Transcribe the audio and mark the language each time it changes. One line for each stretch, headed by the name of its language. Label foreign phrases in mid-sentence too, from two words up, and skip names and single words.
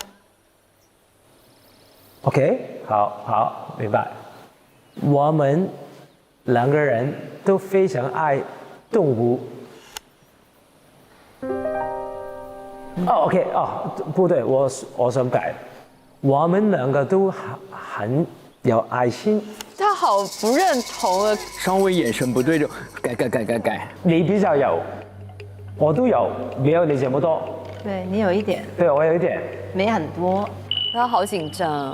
Chinese: OK， 好，明白。我們兩個人都非常愛動物。OK， 不對，我想改。我們兩個都很有愛心。他好不认同了。稍微眼神不对就改。你比较有，我都有，没有你这么多。对你有一点，对我有一点。没很多。他好紧张。